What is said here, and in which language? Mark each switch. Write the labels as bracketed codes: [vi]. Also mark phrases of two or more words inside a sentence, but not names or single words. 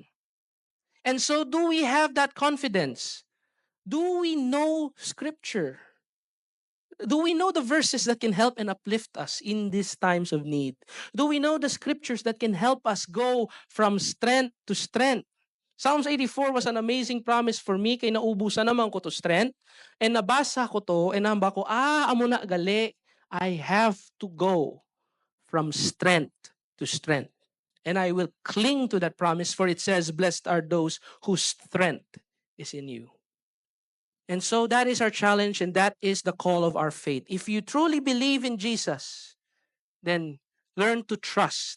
[en] And so, do we have that confidence? Do we know Scripture? Do we know the verses that can help and uplift us in these times of need? Do we know the Scriptures that can help us go from strength to strength? Psalms 84 was an amazing promise for me, [hil] kay naubusan naman ko [en] to strength. [hil] And nabasa ko to, and namba ko, amo na gali, [en] I have to go from strength to strength. And I will cling to that promise, for it says, blessed are those whose strength is in you. And so that is our challenge, and that is the call of our faith. If you truly believe in Jesus, then learn to trust.